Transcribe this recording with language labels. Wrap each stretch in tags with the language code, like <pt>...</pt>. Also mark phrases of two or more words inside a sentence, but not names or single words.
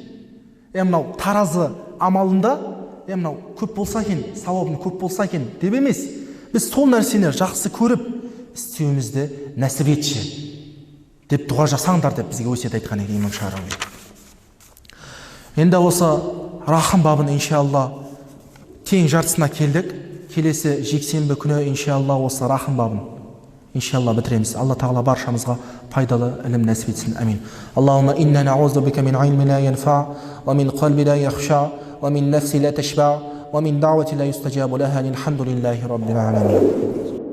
<kk>Мынау таразы амалында, мынау көп болса екен, сауабым көп болса екен деп емес, біз сол нәрсені жақсы көріп істеуімізді нәсіп етші деп дұға жасаңдар деп бізге өсиет айтқан екен имам Шариғи. Енді осы рахым бабын иншалла тең жартысына келдік. Келесі жексенбі күні иншалла осы рахым бабын иншалла бітіреміз. Алла Тағала баршамызға пайдалы ілім нәсіп етсін. Амин.</kk> <ar>اللهم إنا نعوذ بك من علم لا ينفع ومن قلب لا يخشع ومن نفس لا تشبع ومن دعوة لا يستجاب لها. الحمد لله رب العالمين.</ar>